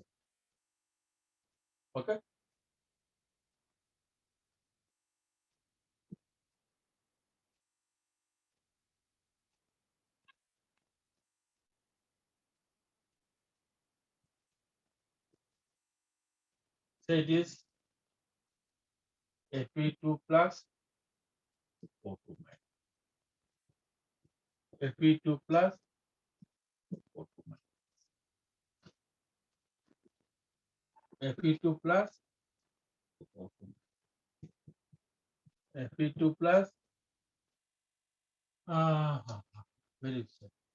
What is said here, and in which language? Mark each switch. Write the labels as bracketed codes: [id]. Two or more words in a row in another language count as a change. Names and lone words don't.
[en] Okay. So it is Fe2 plus O2 minus. Fe2 plus O2 minus. Fe2 plus O2 minus. Fe2 plus very sad.